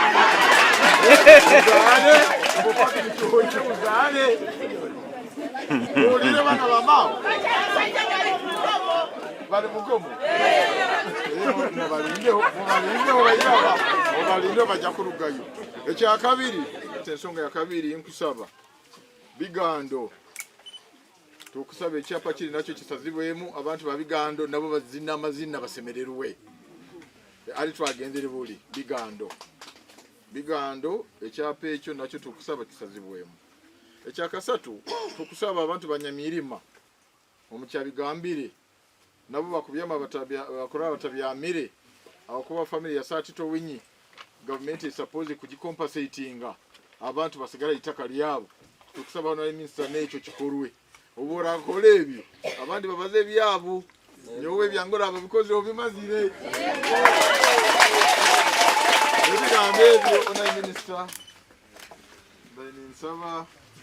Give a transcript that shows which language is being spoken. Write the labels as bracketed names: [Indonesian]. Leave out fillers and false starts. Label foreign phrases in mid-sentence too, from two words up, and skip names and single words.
[Nyoro] muzaale olire bana bamao bali mugomo mubalinde bajja kulugayo ekyakabiri ensonga yakabiri nkusaba Bigando tukusaba ekyapa kiri nakyo kisazibwemu abantu ba Bigando nabo bazina amazina basemererwe ali twagenzere buli Bigando ekyapa ekyo nakyo tukusaba kisazibwemu ekyakasatu tukusaba abantu banyamirima omukyabigambire nabo bakubyama bakora batabyamire abakuba family ya Satito Winyi [English] government is supposed [Nyoro] kujicompensatinga abantu basigala itaka lyabo tukusaba ono minister n'ekyo kikorwe obora akole ebyo abandi babaze ebyabo nyowe byangora ababikoze obimazire ebigambo ebyo ono minister bali nsaba